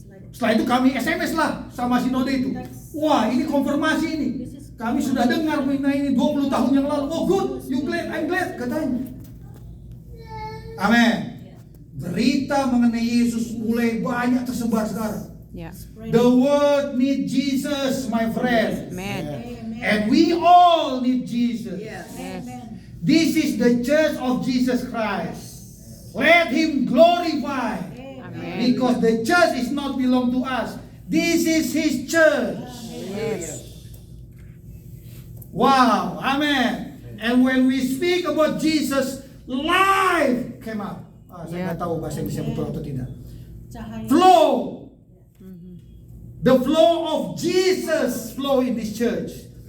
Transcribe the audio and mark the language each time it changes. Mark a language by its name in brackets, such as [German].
[Indonesian] Setelah itu kami SMS lah sama sinode itu. Wah, ini konfirmasi ini. Kami sudah dengar mengenai ini 20 tahun yang lalu. [English] Oh good, you glad, I'm glad [Indonesian] katanya. Amin. Berita mengenai Yesus mulai banyak tersebar sekarang. [English] Yeah. The world need Jesus, my friend. Amen. And we all need Jesus. Yes. This is the church of Jesus Christ. Let Him glorify. Amen. Because the church is not belong to us. This is His church. Yes. Wow, amen. And when we speak about Jesus, life came up. [Indonesian] Saya nggak tahu bahasa Inggrisnya betul atau tidak. [English] Flow. The flow of Jesus flow in this church.